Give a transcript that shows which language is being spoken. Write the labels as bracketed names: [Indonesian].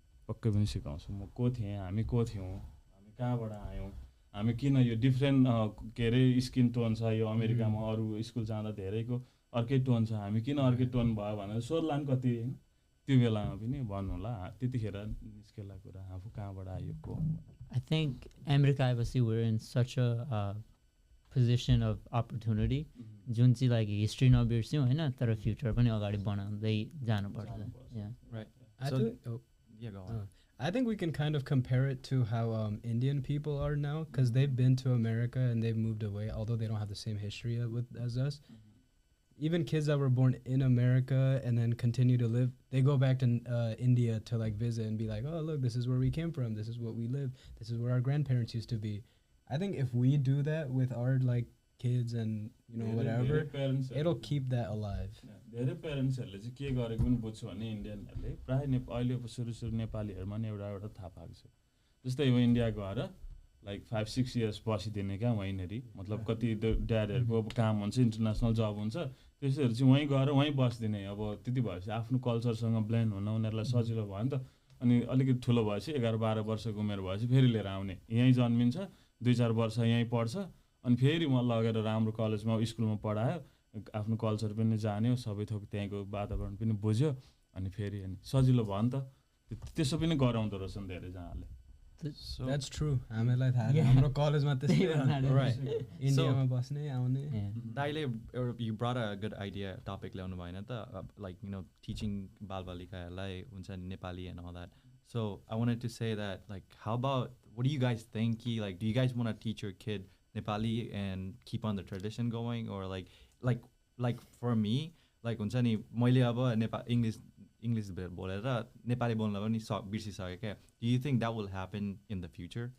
[Nepali] पक्कै पनि सिकाउँछु म को थिएँ हामी को थियौँ हामी कहाँबाट आयौँ हामी किन यो डिफ्रेन्ट के अरे स्किन टोन छ यो अमेरिकामा अरू स्कुल जाँदा धेरैको अर्कै टोन छ हामी किन अर्कै टोन भयो भनेर सोध्ला नि कति होइन त्यो बेलामा पनि भन्नुहोला त्यतिखेर निस्केला कुरा आफू कहाँबाट आयो को I think America आएपछि we're in such a position of opportunity जुन चाहिँ like हिस्ट्री नबिर्स्यौँ होइन तर फ्युचर पनि अगाडि बनाउँदै जानुपर्छ [English] I think we can kind of compare it to how Indian people are now because they've been to America and they've moved away although they don't have the same history as us. Even kids that were born in America and then continue to live, they go back to India to like visit and be like, oh, look, this is where we came from. This is what we live. This is where our grandparents used to be. I think if we do that with our like kids and whatever, it'll keep that alive. [Nepali] धेरै प्यारेन्ट्सहरूले चाहिँ के गरेको पनि बुझ्छु भने इन्डियनहरूले प्रायः अहिले सुरु नेपालीहरूमा नि एउटा थाहा पाएको छ जस्तै यो इन्डिया गएर लाइक 5-6 इयर्स बसिदिने क्या वहीँनेरि मतलब कति ड्याडहरूको अब काम हुन्छ इन्टरनेसनल जब हुन्छ त्यसैहरू चाहिँ वहीँ गएर वहीँ बसिदिने अब त्यति भएपछि आफ्नो कल्चरसँग ब्लेन्ड हुन उनीहरूलाई सजिलो भयो नि त अनि अलिकति ठुलो भएपछि 11-12 वर्षको उमेर भएपछि फेरि लिएर आउने यहीँ जन्मिन्छ 2-4 वर्ष यहीँ पढ्छ अनि फेरि म लगेर राम्रो कलेजमा स्कुलमा पढायो आफ्नो कल्चर पनि जान्यो सबै थोक त्यहाँको वातावरण पनि बुझ्यो अनि फेरि अनि सजिलो भयो नि त त्यसो पनि गराउँदो रहेछन् धेरैजनाले [English] That's true. [Nepali] हामीलाई थाहा छ हाम्रो कलेजमा त्यस्तै [English] right [Nepali] इन्डियामा बस्ने आउने [English] दाइले you brought a good idea topic ल्याउनु भएन त like teaching बालबालिकाहरूलाई हुन्छ Nepali and all that. So I wanted to say that like how about what do you guys think like do you guys want to teach your kid Nepali and keep on the tradition going or like for me like हुन्छ नि मैले अब English बोलेर नेपाली बोल्न पनि बिर्सिसकेँ क्या do you think that will happen in the future?